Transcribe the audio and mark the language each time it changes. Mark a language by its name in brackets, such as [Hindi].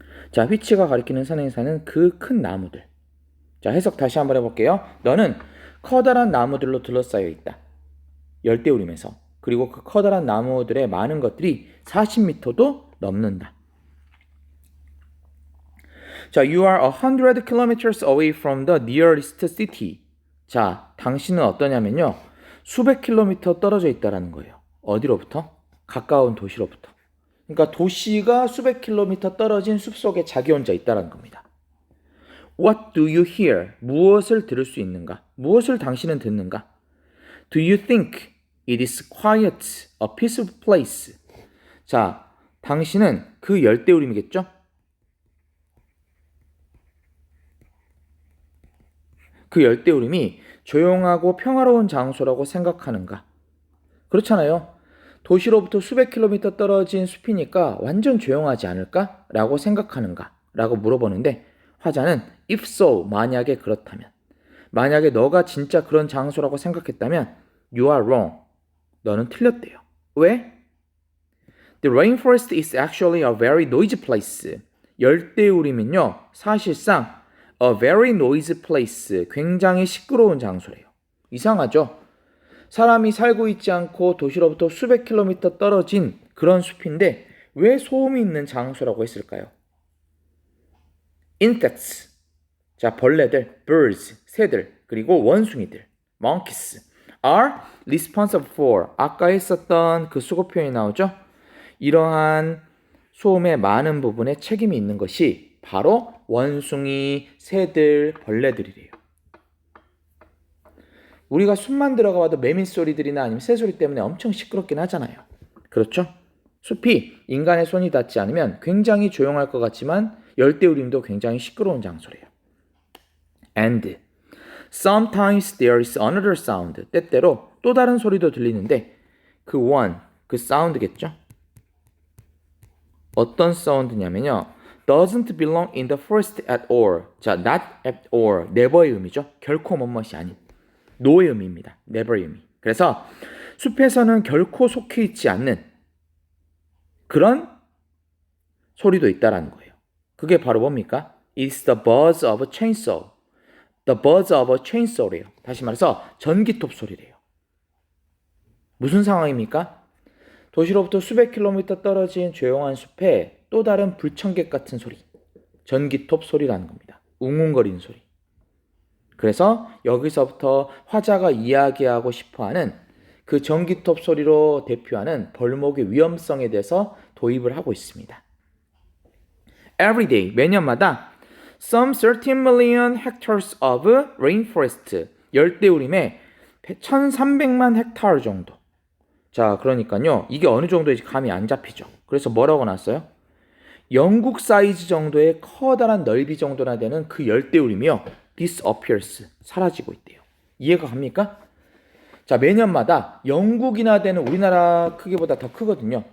[Korean] 자, which가 가리키는 선행사는 그 큰 나무들. 자, 해석 다시 한번 해볼게요. 너는 커다란 나무들로 둘러싸여 있다. 열대우림에서. 그리고 그 커다란 나무들의 많은 것들이 40m도 넘는다. [English] 자, you are 100 kilometers away from the nearest city. [Korean] 자, 당신은 어떠냐면요, 수백 킬로미터 떨어져 있다라는 거예요. 어디로부터? 가까운 도시로부터. 그러니까 도시가 수백 킬로미터 떨어진 숲속에 자기 혼자 있다라는 겁니다. [English] What do you hear? [Korean] 무엇을 들을 수 있는가? 무엇을 당신은 듣는가? [English] Do you think it is quiet, a peaceful place? [Korean] 자, 당신은 그 열대우림이겠죠? 그 열대우림이 조용하고 평화로운 장소라고 생각하는가? 그렇잖아요. 도시로부터 수백 킬로미터 떨어진 숲이니까 완전 조용하지 않을까? 라고 생각하는가? 라고 물어보는데 화자는 [English] if so, [Korean] 만약에 그렇다면, 만약에 너가 진짜 그런 장소라고 생각했다면 [English] you are wrong. [Korean] 너는 틀렸대요. 왜? [English] The rainforest is actually a very noisy place. [Korean] 열대우림은요, 사실상 [English] a very noisy place, [Korean] 굉장히 시끄러운 장소래요. 이상하죠? 사람이 살고 있지 않고 도시로부터 수백 킬로미터 떨어진 그런 숲인데 왜 소음이 있는 장소라고 했을까요? Insects, 자, 벌레들, birds, 새들, 그리고 원숭이들, monkeys, [English] are responsible for, [Korean] 아까 했었던 그 수거 표현이 나오죠? 이러한 소음의 많은 부분에 책임이 있는 것이 바로 원숭이, 새들, 벌레들이래요. 우리가 숲만 들어가 봐도 매미 소리들이나 아니면 새 소리 때문에 엄청 시끄럽긴 하잖아요. 그렇죠? 숲이 인간의 손이 닿지 않으면 굉장히 조용할 것 같지만 열대우림도 굉장히 시끄러운 장소래요. [English] And sometimes there is another sound. [Korean] 때때로 또 다른 소리도 들리는데 그 one, 그 사운드겠죠? 어떤 사운드냐면요, [English] doesn't belong in the forest at all. [Korean] 자, not at all, never의 의미죠. 결코 뭐뭇이 아닌. no의 의미입니다. never의 의미. 그래서 숲에서는 결코 속해 있지 않는 그런 소리도 있다라는 거예요. 그게 바로 뭡니까? [English] It's the buzz of a chainsaw. The buzz of a chainsaw래요. [Korean] 다시 말해서 전기톱 소리래요. 무슨 상황입니까? 도시로부터 수백 킬로미터 떨어진 조용한 숲에 또 다른 불청객 같은 소리, 전기톱 소리라는 겁니다. 웅웅거리는 소리. 그래서 여기서부터 화자가 이야기하고 싶어하는 그 전기톱 소리로 대표하는 벌목의 위험성에 대해서 도입을 하고 있습니다. [English] Every day, [Korean] 매년마다 [English] some 13 million hectares of rainforest, [Korean] 열대우림의 1300만 헥타르 정도. 자, 그러니까요. 이게 어느 정도인지 감이 안 잡히죠. 그래서 뭐라고 났어요? 영국 사이즈 정도의 커다란 넓이 정도나 되는 그 열대우림이요. disappears, 사라지고 있대요. 이해가 갑니까? 자, 매년마다 영국이나 되는 우리나라 크기보다 더 크거든요.